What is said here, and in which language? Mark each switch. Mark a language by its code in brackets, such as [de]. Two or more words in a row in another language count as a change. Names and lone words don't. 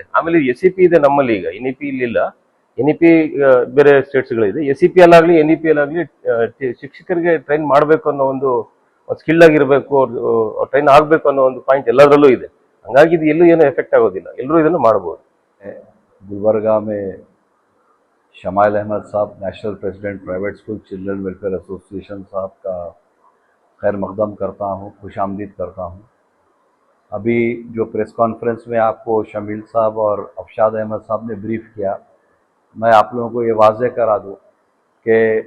[kn] ಆಮೇಲೆ SEP ಇದೆ ನಮ್ಮಲ್ಲಿ, ಈಗ NEP ಇಲ್ಲಿಲ್ಲ. NEP ಬೇರೆ ಸ್ಟೇಟ್ಸ್ಗಳಿದೆ. SEP ಅಲ್ಲಾಗ್ಲಿ NEP ಅಲ್ಲಾಗ್ಲಿ ಶಿಕ್ಷಕರಿಗೆ ಟ್ರೈನ್ ಮಾಡಬೇಕು ಅನ್ನೋ ಒಂದು ಸ್ಕಿಲ್ ಆಗಿರ್ಬೇಕು, ಟ್ರೈನ್ ಆಗ್ಬೇಕು ಅನ್ನೋ ಒಂದು ಪಾಯಿಂಟ್ ಎಲ್ಲದರಲ್ಲೂ ಇದೆ. ಹಂಗಾಗಿ ಇದು ಎಲ್ಲೂ ಏನು ಎಫೆಕ್ಟ್ ಆಗೋದಿಲ್ಲ, ಎಲ್ಲರೂ ಇದನ್ನು ಮಾಡಬಹುದು. [hi] गुलबर्गा में शमाइल अहमद साहब, नेशनल प्रेसिडेंट प्राइवेट स्कूल चिल्ड्रन वेलफेयर एसोसिएशन साहब का खैर मकदम करता हूँ, खुशामदीद करता हूँ। अभी जो [en] press conference [hi] में आपको शमील साहब और अफशाद अहमद साहब ने ब्रीफ किया, मैं आप लोगों को ये वाज़ेह करा दूँ कि